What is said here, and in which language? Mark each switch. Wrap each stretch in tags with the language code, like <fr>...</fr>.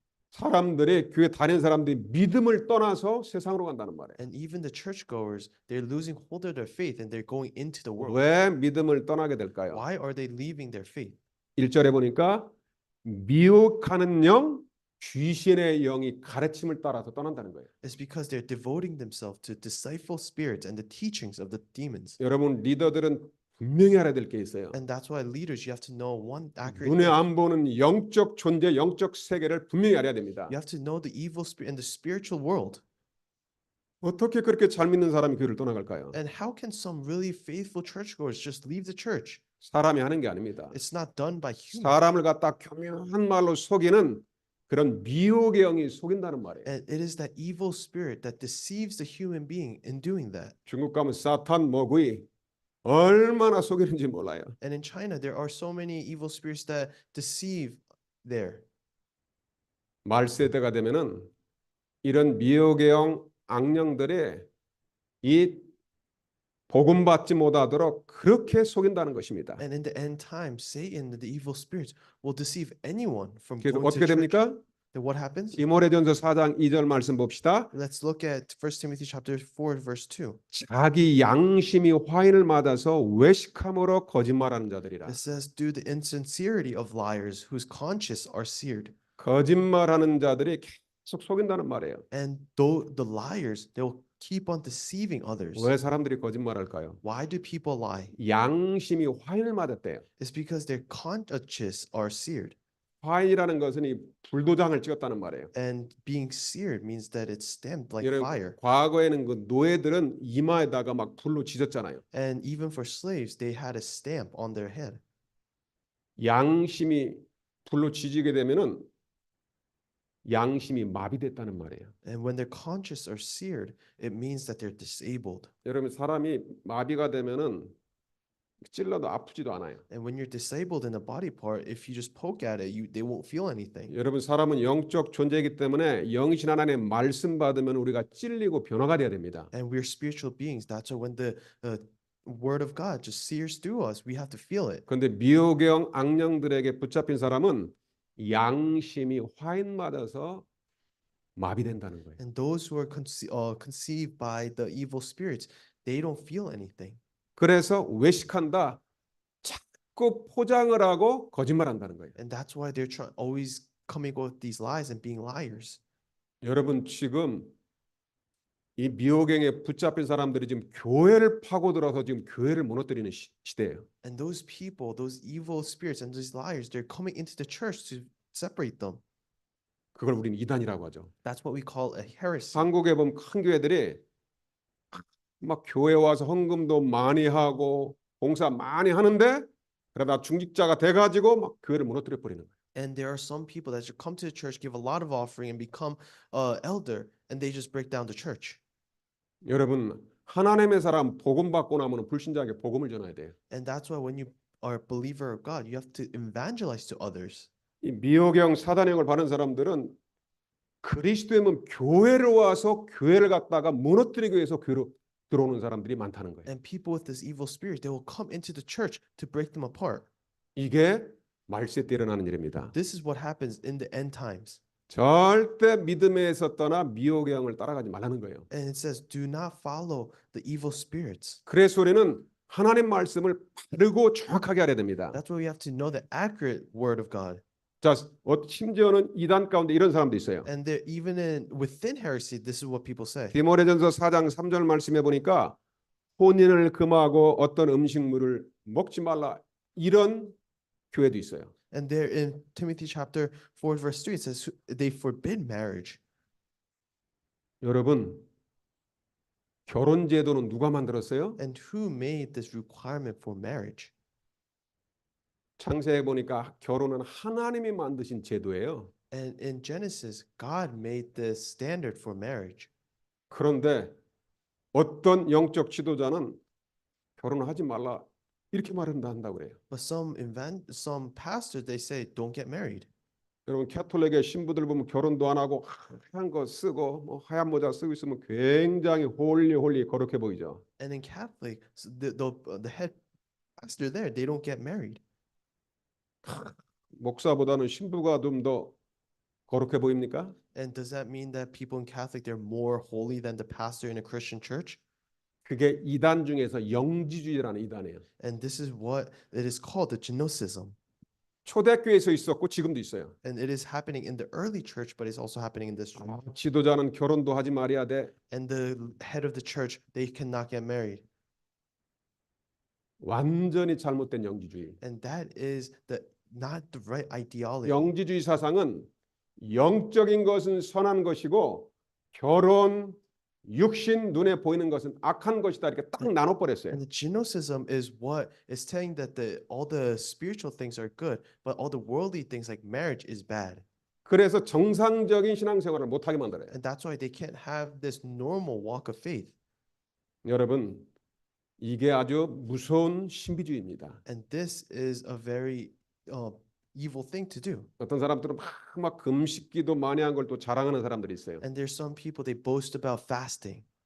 <ko>사람들이 교회 다니는 사람들이 믿음을 떠나서 세상으로 간다는 말이에요.</ko> <en>And even the churchgoers, they're losing hold of their faith and they're going into the world.</en> <ko>왜 믿음을 떠나게 될까요?</ko> <en>Why are they leaving their faith?</en> <ko>1절에 보니까 미혹하는 영, 귀신의 영이 가르침을 따라서 떠난다는 거예요.</ko> <en>It's because they're devoting themselves to deceitful spirits and the teachings of the demons.</en> <ko>여러분 리더들은 분명히 알아야 될 게 있어요.</ko> <en>And that's why leaders, you have to know one accurate</en> <ko>눈에</ko> <en>thing.</en> <ko>안 보는 영적 존재, 영적 세계를 분명히 알아야 됩니다.</ko> <en>You have to know the evil spirit and the spiritual world.</en> <ko>어떻게 그렇게 잘 믿는 사람이 교회를 떠나갈까요?</ko> <en>And how can some really faithful churchgoers just leave the church?</en> <ko>사람이 하는 게 아닙니다.</ko> <en>It's not done by humans.</en> <ko>사람을 갖다 교묘한 말로 속이는 그런 미혹의 영이 속인다는 말이에요.</ko> <en>And it is that evil spirit that deceives the human being in doing that.</en> <ko>중국 가면 사탄 머구이 얼마나 속이는지 몰라요.</ko> <en>And in China, there are so many evil spirits that deceive there.</en> <ko>말세대가 되면은 이런 미혹의 영 악령들이 이 복음 받지 못하도록 그렇게 속인다는 것입니다.</ko> <en>And in the end times, Satan, the evil spirits, will deceive anyone from</en> <ko>그래서</ko> <en>going to</en> <ko>어떻게</ko> <en>church.</en> <ko>됩니까?</ko> <en>Then what happens?</en> <ko>디모데전서 4장 2절 말씀 봅시다.</ko> <en>Let's look at 1 Timothy chapter 4, verse 2.</en> <ko>자기 양심이 화인을 맞아서 외식함으로 거짓말하는 자들이라.</ko> <en>It says, due to the insincerity of liars whose conscience are seared.</en> <ko>거짓말하는 자들이 계속 속인다는 말이에요.</ko> <en>And though the liars, they will keep on deceiving others.</en> <ko>왜 사람들이 거짓말할까요?</ko> <en>Why do people lie?</en> <ko>양심이 화인을 맞았대요.</ko> <en>It's because their consciences are seared.</en> <ko>화인이라는 것은 이 불도장을 찍었다는 말이에요.</ko> <en>And being seared means that it's stamped like</en> <ko>여러분,</ko> <en>fire.</en> <ko>과거에는 그 노예들은 이마에다가 막 불로 지졌잖아요.</ko> <en>And even for slaves, they had a stamp on their head.</en> <ko>양심이 불로 지지게 되면은 양심이 마비됐다는 말이에요.</ko> <en>And when their consciences are seared, it means that they're disabled.</en> <ko>여러분 사람이 마비가 되면은 찔러도 아프지도 않아요.</ko> <en>And when you're disabled in a body part, if you just poke at it, they won't feel anything.</en> <ko>여러분 사람은 영적 존재이기 때문에 영이신 하나님의 말씀 받으면 우리가 찔리고 변화가 돼야 됩니다.</ko> <en>And we're spiritual beings. That's why when the word of God just sears through us, we have to feel it.</en> <ko>그런데 미혹의 악령들에게 붙잡힌 사람은 양심이 화인 맞아서 마비된다는 거예요.</ko> <en>And those who are conceived by the evil spirits, they don't feel anything.</en> <ko>그래서 외식한다. 자꾸 포장을 하고 거짓말한다는 거예요.</ko> <en>And that's why they're always coming up with these lies and being liars.</en> <ko>여러분 지금 이 미혹행에 붙잡힌 사람들이 지금 교회를 파고들어서 지금 교회를 무너뜨리는 시대예요.</ko> <en>And those people, those evil spirits and these liars, they're coming into the church to separate them.</en> <ko>그걸 우리는 이단이라고 하죠.</ko> <en>That's what we call a heresy.</en> <ko>한국에 보면 큰 교회들이 막 교회 와서 헌금도 많이 하고 봉사 많이 하는데 그러다 중직자가 돼가지고 막 교회를 무너뜨려 버리는 거예요.</ko> <en>And there are some people that should come to the church, give a lot of offering, and become elder, and they just break down the church.</en> <ko>여러분 하나님의 사람 복음 받고 나면 불신자에게 복음을 전해야 돼요.</ko> <en>And that's why when you are a believer of God, you have to evangelize to others.</en> <ko>이 미혹형 사단형을 받은 사람들은 그리스도의 교회를 와서 교회를 갖다가 무너뜨리기 위해서 교회로 들어오는 사람들이 많다는 거예요.</ko> <en>And people with this evil spirit, they will come into the church to break them apart.</en> <ko>이게 말세 때 일어나는 일입니다.</ko> <en>This is what happens in the end times.</en> <ko>절대 믿음에서 떠나 미혹형을 따라가지 말라는 거예요.</ko> <en>And it says, do not follow the evil spirits.</en> <ko>그래서 우리는 하나님 말씀을 바르고 정확하게 알아야 됩니다.</ko> <en>That's why we have to know the accurate word of God.</en> <ko>자, 심지어는 이단 가운데 이런 사람도 있어요.</ko> <en>And there, even within heresy, this is what people say.</en> <ko>디모데전서 4장 3절 말씀해 보니까 혼인을 금하고 어떤 음식물을 먹지 말라 이런 교회도 있어요.</ko> <en>And there in Timothy chapter 4 verse 3, it says they forbid marriage.</en> <ko>여러분 결혼 제도는 누가 만들었어요?</ko> <en>And who made this requirement for marriage?</en> <ko>창세해 보니까 결혼은 하나님이 만드신 제도예요.</ko> <en>And in Genesis, God made this standard for marriage.</en> <ko>그런데 어떤 영적 지도자는 결혼하지 말라 이렇게 말한다고 그래요.</ko> <en>But some pastors, they say don't get married.</en> <ko>여러분 캐톨릭의 신부들 보면 결혼도 안 하고 하얀 거 쓰고 뭐 하얀 모자 쓰고 있으면 굉장히 홀리 거룩해 보이죠.</ko> <en>And in Catholic, the head pastor there, they don't get married.</en> <ko>목사보다는 신부가 좀 더 거룩해 보입니까?</ko> <en>And does that mean that people in Catholic, they're more holy than the pastor in a Christian church?</en> <ko>그게 이단 중에서 영지주의라는 이단이에요.</ko> <en>And this is what it is called, the Gnosticism.</en> <ko>초대교회에서 있었고 지금도 있어요.</ko> <en>And it is happening in the early church, but it's also happening in this.</en> <ko>지도자는 결혼도 하지 말아야 돼.</ko> <en>And the head of the church, they cannot get married.</en> <ko>완전히 잘못된 영지주의.</ko> <en>And that is not the right ideology.</en> <ko>영지주의 사상은 영적인 것은 선한 것이고 결혼, 육신, 눈에 보이는 것은 악한 것이다 이렇게 딱 나눠버렸어요.</ko> <en>And the Gnosticism is what is saying that all the spiritual things are good, but all the worldly things like marriage is bad.</en> <ko>그래서 정상적인 신앙생활을 못하게 만들어요.</ko> <en>And that's why they can't have this normal walk of faith.</en> <ko>여러분 이게 아주 무서운 신비주의입니다.</ko> <en>And this is a very evil thing to do.</en> <ko>어떤 사람들은 막 금식기도 많이 한 걸 또 자랑하는 사람들이 있어요.</ko> <en>And there's some people, they boast about fasting.</en>